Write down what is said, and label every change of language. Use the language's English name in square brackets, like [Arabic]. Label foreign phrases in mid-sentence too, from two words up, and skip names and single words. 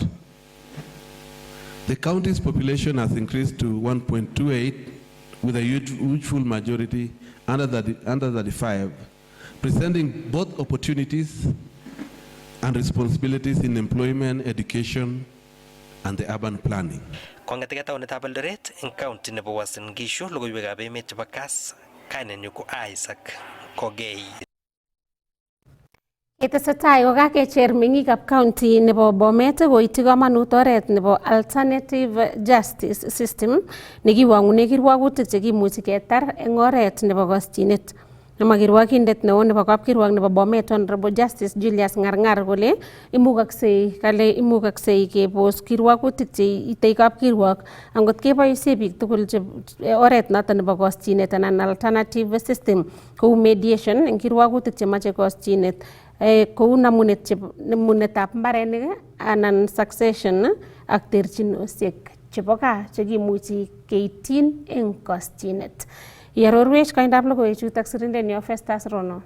[English] The county's population has increased to 1.28 with a youthful majority under 35, presenting both opportunities and responsibilities in employment, education, and the urban planning. [Kalenjin] Kong'eteke taonitab Eldoret eng county nebo Uasin Gishu, logoiwekab emet chebo Kass, kainenyu ko Isaac Kogei. Itesetai kokakecher meng'ikab county nebo Bomet koityi komonut oret nebo [English] alternative justice system [Kalenjin] nekiwang'une kirwagutik chekimuchi ketar eng oret nebo koschinet. Nemwa kirwagindet neo nebo kapkirwok nebo Bomet Honorable Justice Julius Ng'arng'ar kole imukaksei kebos kirwagutik cheitei kapkirwok angot keboisie biik tugul oret noton nebo koschinet anan [English] alternative system [Kalenjin] kou mediation eng kirwagutik chemache koschinet kou namunetab mbarenik anan succession ak terchinosiek chebo gaa chekimuchi keityin eng koschinet. Iarorwech koindab logoiwechutok sirindenyo Festus Rono.